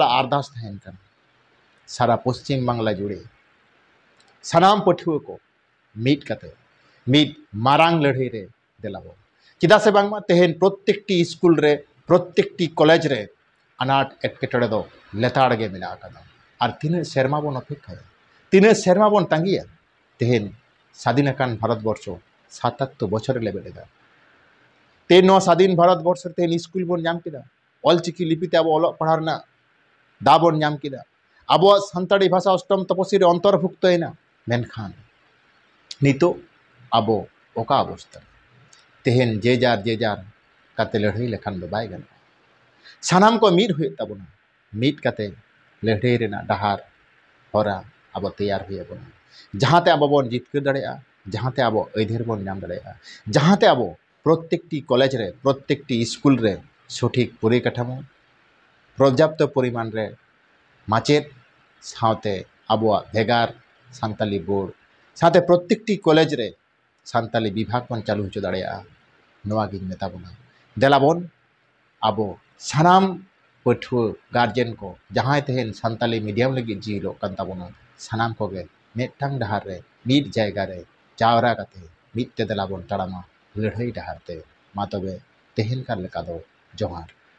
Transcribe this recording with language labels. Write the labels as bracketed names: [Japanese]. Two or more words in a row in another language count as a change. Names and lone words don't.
[Santali] अरदास तहन कना सारा पश्चिम बांगला जुड़े सानाम पठुआ को मीट कते मीट मारांग लड़ाई रे देलाबो चेदा से बांगमा तेहन प्रत्येक टी स्कूल रे प्रत्येक टी कॉलेज रे अनाट एटकेटड़े दो लेताड़ गे मेना आकदा और तीन सेरमा बन अपेक्षा तीन सेरमा बन तांगिया तेहन स्वाधीन भारत वर्ष 77 बछर लेबेदा तेहन स्वाधीन भारत वर्ष तेहन स्कूल बन नाम किदा ऑलचिकी लिपिते अब ऑलोक पढ़ारना दा बन नाम किदा अब सान्ताड़ी भाषा अष्टम तपस्वी अंतर्भुक्त होना मेनखान नितो अब ओका अवस्था तेहन जे जार काते लड़ाई लेखान दो बाय गनोगा सानाम को मीट हुए ताबोना मीट काते लड़ाई रेना डहार हरा अब तैयार हुए बना जहाँते अब बन जितकर दाड़ेया जहाँते अब अधेर बन नाम दाड़ेया जहाँते अब प्रत्येक टी कॉलेज रे प्रत्येक टी स्कूल रे सठिक परिकाठामो पर्याप्त परिमाण रे माचेद सावते आबुआ भेगार सान्ताली बोर्ड साथे प्रत्येक टी कॉलेज रे सान्ताली विभाग बन चालू होचो दाड़ेया नोवा गिन मेता बोना देलाबन अब सानाम पठुआ गार्जेन को जहाँ तेहन सान्ताली मीडियम लगी जीरो कान ताबोना सानाम को गे मेटटांग डहार रे मीट जायगा रे जावरा काते मीट ते देलाबन ताड़ामा लड़ाई डहार ते मा तबे तेहन कान लेका दो जोहार।